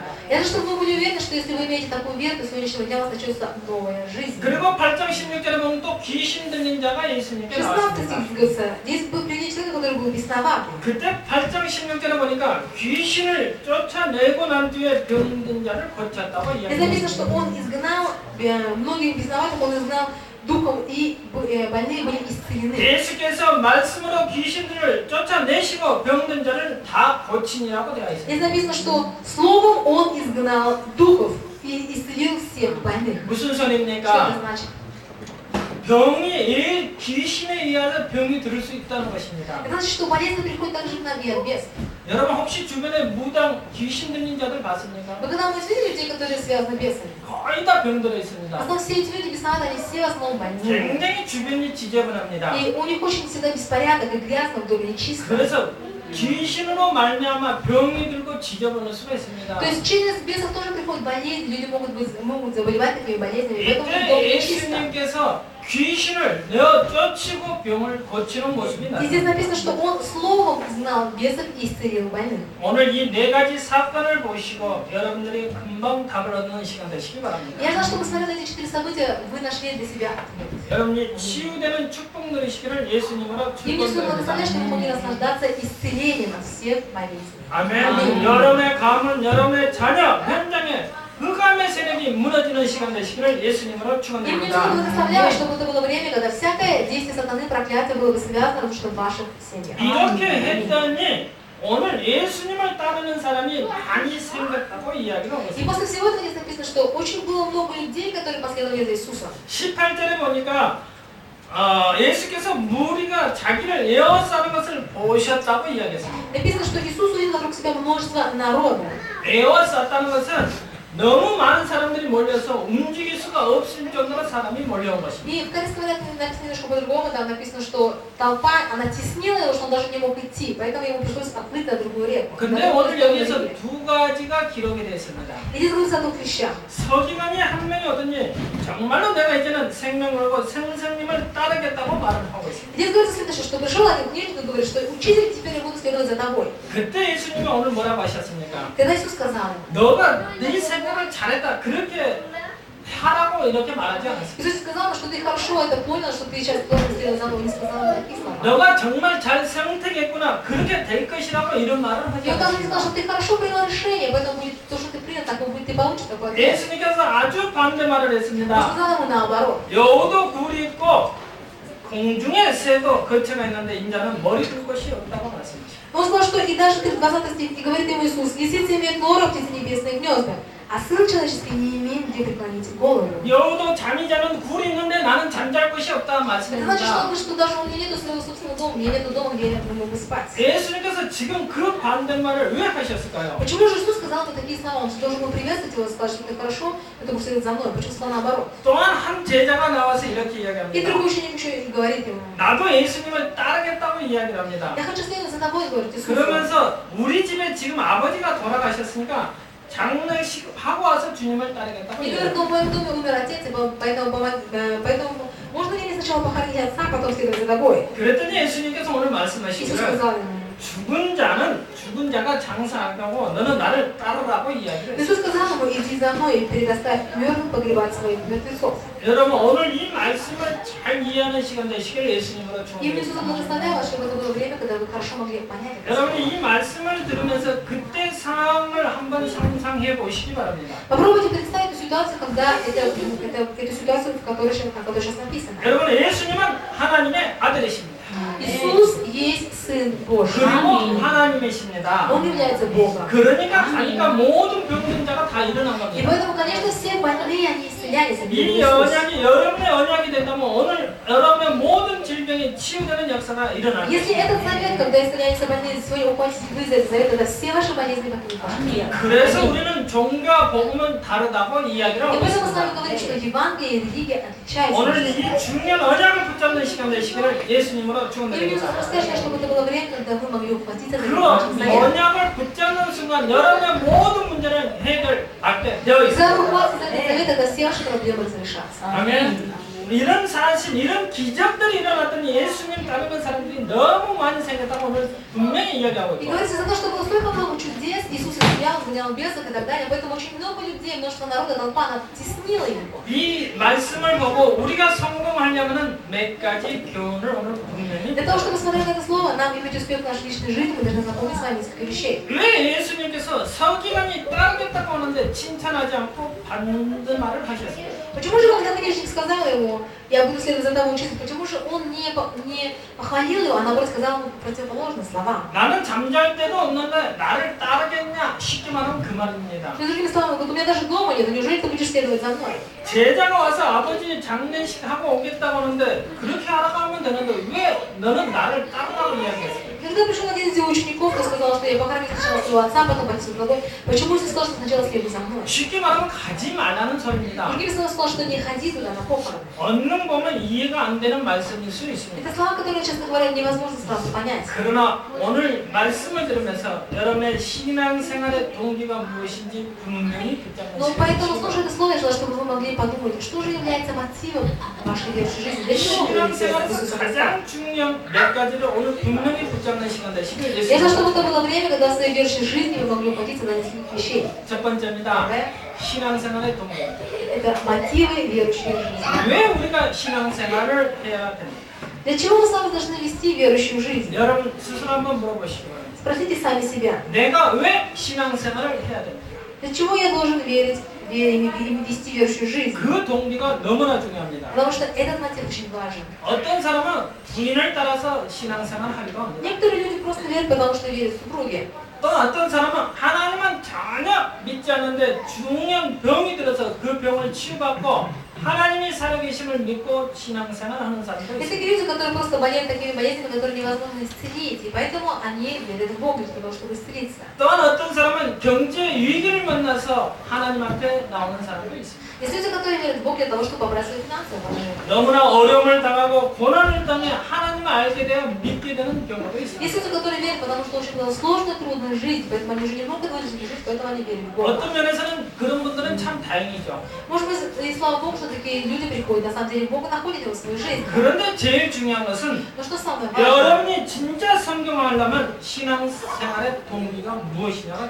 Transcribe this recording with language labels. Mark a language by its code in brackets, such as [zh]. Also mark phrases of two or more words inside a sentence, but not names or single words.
[ru] Я же, чтобы вы были уверены, что если вы имеете такую веру, то с сегодняшнего дня у вас начнется новая жизнь. [ko] 그리고 8장 16절에 보면 또 귀신 들린 자가 예수님께 16 나왔습니다. [ru] стих говорится, здесь был приведен человек, который был бесноватый. [ko] 그때 8장 16절에 보니까 귀신을 쫓아내고 난 뒤에 병든 자를 고쳤다고 [ru] Здесь написано, [ko] 이야기합니다. [ru] что он изгнал многих бесноватых, он изгнал духом, и больные были исцелены. [ko] 예수께서 말씀으로 귀신들을 쫓아내시고 병든 자를 다 고치니라고 되어 있습니다. [ru] Здесь написано, что словом он изгнал духов и исцелил всех больных. [ko] 무슨 [ru] Что это [ko] 소리입니까? [ru] значит? [ko] 병이 귀신에 의해서 병이 들을 수 있다는 것입니다. [ru] Это значит, что болезнь приходит также на вид, без. [ko] 여러분 혹시 주변에 무당 귀신 들린 자들 봤습니까? [ru] Вы когда-нибудь видели людей, которые связаны бесами? [ko] 거의 다 병들어 [ru] В [ko] 있습니다. [ru] основном все эти люди бесноватые, они все в основном больные. [ko] 굉장히 주변이 지저분합니다. [ru] И у них очень всегда беспорядок и грязно в доме, нечисто. [ko] 그래서 귀신으로 말미암아 병이 들고 지저분할 수가 있습니다. [ru] То есть через бесов тоже приходят болезни, люди могут заболевать такими болезнями, поэтому в [ko] 이때 [ru] доме нечисто. [ko] 예수님께서 귀신을 내어 쫓치고 병을 고치는 모습이 [ru] И здесь [ko] 나옵니다. [ru] написано, что он словом знал бесов и исцелил больных. [ko] 오늘 이 네 가지 사건을 보시고 여러분들이 금방 답을 얻는 시간 되시기 바랍니다. [ru] Я знаю, что посмотря на эти 4 события, вы нашли для себя ответ. [ko] 여러분이 치유되는 축복 누리시기를 예수님으로 [ru] И мне все благословляет, что вы могли [ko] 축복드립니다. [ru] наслаждаться исцелением от всех болезней. [ko] 아멘. 아멘. 여러분의 가문, 여러분의 자녀, 현장에 흑암의 세력이 무너지는 시간 되시기를 예수님으로 [ru] И мне все [ko] 축원드립니다. [ru] благословляет, чтобы это было время, когда всякое действие сатаны, проклятие было бы связано в ваших семьях. [ko] 이렇게 했더니 오늘 예수님을 따르는 사람이 많이 생겼다고 이야기를 하고 [ru] И [ko] 있습니다. [ru] после всего этого здесь написано, что очень было много людей, которые последовали за Иисусом. [ko] 18절에 보니까 예수께서 무리가 자기를 에워싸는 것을 보셨다고 이야기했습니다. [ru] Написано, что Иисус увидел вокруг себя множество народа. [ko] 에워쌌다는 것은 너무 많은 사람들이 몰려서 움직일 수가 없을 정도로 사람이 몰려온 것입니다. [ru] И в корейском варианте написано немножко по-другому, там написано, что толпа, она теснила его, что он даже не мог идти, поэтому ему пришлось отплыть на другую реку. [ko] 근데 오늘 여기에서 두 가지가 기록이 되어 있습니다. [ru] И здесь говорится о двух вещах. [ko] 서기관이 한 명이 오더니 정말로 내가 이제는 생명을 걸고 선생님을 따르겠다고 말을 하고 있습니다. [ru] Здесь говорится следующее, что пришел один книжник и говорит, что учитель, теперь я буду следовать за тобой. [ko] 그때 예수님이 오늘 뭐라고 하셨습니까? [ru] Когда Иисус сказал ему, [ko] 너가 네 생각을 잘했다 그렇게 하라고 이렇게 말하지 않았습니다. [ru] Иисус сказал, что ты хорошо это понял, что ты сейчас должен следовать за мной, не сказал ему такие слова. [ko] 너가 정말 잘 선택했구나 그렇게 될 것이라고 이런 말을 하지 [ru] И он также не сказал, [ko] 않았습니다. [ru] что ты хорошо принял решение, поэтому будет то, что ты принял, так будет, ты получишь такой ответ. [ko] 예수님께서 아주 반대 말을 [ru] Он [ko] 했습니다. [ru] сказал ему наоборот. [ko] 여우도 굴이 있고 공중에 새도 거처가 있는데 인자는 머리 둘 곳이 없다고 말씀하셨습니다. [ru] Он сказал, что и даже 20 стих, и говорит ему Иисус, лисицы имеют норы, птицы небесные гнезда, а сын человеческий не имеет где преклонить голову. [ko] 여우도 잠이 자는 굴이 있는데 나는 잠잘 곳이 없다 [ru] Это значит, что он [ko] 말씀입니다. [ru] говорит, что даже у меня нету своего собственного дома, у меня нету дома, где я мог бы спать. [ko] 예수님께서 지금 그 반대말을 왜 하셨을까요? [ru] Почему же Иисус сказал вот такие слова? Он должен был приветствовать его, сказать, что ты хорошо, это будет следовать за мной. Почему сказал наоборот? [ko] 또한 한 제자가 나와서 이렇게 [ru] И [ko] 이야기합니다. [ru] другой ученик еще и говорит ему, [ko] 나도 예수님을 따르겠다고 이야기를 합니다. [ru] я хочу следовать за тобой, говорит Иисус. [ko] 그러면서 우리 집에 지금 아버지가 돌아가셨으니까 장례식 하고 와서 주님을 따르겠다고 [ru] И говорит, [ko] 이야기합니다. [ru] ну в моем доме умер отец, и поэтому можно ли мне сначала похоронить отца, а потом следовать за тобой? [ko] 그랬더니 예수님께서 오늘 [ru] Иисус [ko] 말씀하시기를 [ru] сказал ему. [ko] 죽은 자가 장사하고 너는 나를 따르라고 이야기를 했어요. [ru] Иисус сказал ему, иди за мной и предоставь мертвым погребать своих мертвецов. [ko] 여러분 오늘 이 말씀을 잘 이해하는 시간 되시길 예수님으로 [ru] И мне Иисус [ko] 축원드립니다. [ru] благословлял вас, чтобы это было время, когда вы хорошо могли понять это. [ko] 여러분 이 말씀을 들으면서 그때 상황을 한번 상상해 보시기 바랍니다. [ru] Попробуйте представить эту ситуацию, когда эту ситуацию, в которой сейчас написано. [ko] 여러분 예수님은 하나님의 아들이십니다. [ru] Иисус есть Сын Божий. [ko] 그리고 하나님이십니다. [ru] Он является Богом. [ko] 그러니까 가니까 모든 병든 자가 다 일어난 [ru] И [ko] 겁니다. [ru] поэтому, конечно, все больные, они исцелялись от [ko] 이 [ru] Иисуса. [ko] 언약이 여러분의 언약이 된다면 오늘 여러분의 모든 질병이 치유되는 역사가 일어날 [ru] Если этот [ko] 것입니다. [ru] завет, когда исцеляются больные, свои ухватите вы за этот завет, тогда все ваши болезни покинут ваше тело. [ko] 그래서 우리는 종교와 복음은 다르다고 이야기를 [ru] И [ko] 하고 [ru] поэтому мы с вами [ko] 있습니다. [ru] говорим, что Евангелие и религия отличаются. [ko] 오늘 이 중요한 언약을 붙잡는 시간 되시기를 예수님으로 [ru] И мне [ko] 축원드립니다. [ru] расскажешь, чтобы это было время, когда вы могли ухватиться за [ko] 그 [ru] этот завет. [ko] 언약을 붙잡는 순간 여러분의 모든 문제는 해결받게 되어 [ru] Когда [ko] 있습니다. [ru] вы ухватитесь за этот завет, тогда все ваши проблемы разрешатся. [ko] 아멘. 이런 사실, 이런 기적들이 일어났더니 예수 이야기하고 [ru] И [ko] 있고. [ru] говорится, за то, что было столько много чудес, Иисус исцелял, изгонял бесов и так далее, поэтому очень много людей, множество народа, толпа, она теснила его. [ko] 이 말씀을 보고 우리가 성공하려면은 몇 가지 교훈을 오늘 분명히. [ru] Для того, чтобы, смотря на это слово, нам иметь успех в нашей личной жизни, мы должны запомнить с вами несколько вещей. [ko] 왜 예수님께서 서기관이 따르겠다고 하는데 칭찬하지 않고 반대 말을 하셨어요? [ru] Почему же, когда книжник сказал ему, я буду следовать за тобой учиться, почему же он не похвалил его, а наоборот сказал ему противоположные слова? [ko] 나는 잠잘 때도 없는데 나를 따르겠냐? 쉽게 말하면 그 말입니다. [ru] То есть, другими словами, говорит, у меня даже дома нет, неужели ты будешь следовать за мной? [ko] 제자가 와서 아버지 장례식 하고 오겠다고 하는데 그렇게 하라고 하면 되는데 왜 너는 나를 따르라고 이야기했어요? [ru] Когда пришел один из его учеников и сказал, что я похороню сначала своего отца, потом пойду с другой, почему ты сказал, что сначала следуй за мной? [ko] 쉽게 말하면 가지 말라는 소리입니다. [ru] Другими словами, сказал, что не ходи туда на похороны. [ko] 언능 보면 이해가 안 되는 말씀일 수 있습니다. [ru] Это слова, которые, честно говоря, невозможно сразу понять. [ko] 그러나 오늘 말씀을 들으면서 여러분의 신앙생활의 동기가 무엇인지 분명히 붙잡는 [ru] Но поэтому, [ko] 시간이 [ru] слушая это слово, я желаю, чтобы вы могли подумать, что же является мотивом вашей верующей жизни, для чего вы верите в [ko] 신앙생활에서 [ru] Иисуса Христа. [ko] 가장 중요한 몇 가지를 오늘 분명히 붙잡는 시간 되시길 [ru] Я желаю, чтобы [ko] 예수님. [ru] это было время, когда в своей верующей жизни вы могли ухватиться на несколько вещей. [ko] 첫 번째입니다. [ru] Первое – [ko] 신앙생활의 동기. [ru] это мотивы верующей жизни. [ko] 왜 우리가 신앙생활을 해야 됩니까? [ru] Для чего мы с вами должны вести верующую жизнь? [ko] 여러분 스스로 한번 물어보시기 바랍니다. [ru] Спросите сами себя, [ko] 내가 왜 신앙생활을 해야 됩니까? [ru] для чего я должен верить и вести верующую жизнь? [ko] 그 동기가 너무나 중요합니다. [ru] Потому что этот мотив очень важен. [ko] 어떤 사람은 부인을 따라서 신앙생활을 하기도 합니다. [ru] Некоторые люди просто верят, потому что верят в супруге. [ko] 또 어떤 사람은 하나님은 전혀 믿지 않는데 중년 병이 들어서 그 병을 치유받고 하나님이 살아계심을 믿고 신앙생활하는 사람도 [ru] Есть [ko] 있습니다. [ru] такие люди, которые просто болеют такими болезнями, которые невозможно исцелить, и поэтому они верят в Бога для того, чтобы исцелиться. [ko] 또한 어떤 사람은 경제 위기를 만나서 하나님 앞에 나오는 사람도 있습니다. [ru] Есть люди, которые верят в Бога для того, чтобы побрать свои финансовые положения. [ko] 너무나 어려움을 당하고 고난을 당해 하나님을 알게 되어 믿게 되는 경우도 [ru] Есть [ko] 있습니다. [ru] люди, которые верят, потому что очень была сложная, трудная жизнь, поэтому они уже не могут вынуждены жить, поэтому они верят в Бога. [ko] 어떤 면에서는 그런 분들은 참 다행이죠. [ru] Может быть, и слава Богу, что такие люди приходят, на самом деле Бога находит его в своей жизни. [ko] 그런데 제일 중요한 것은 [ru] Но что самое важное? [ko] 여러분이 진짜 성경하려면 신앙생활의 동기가 무엇이냐가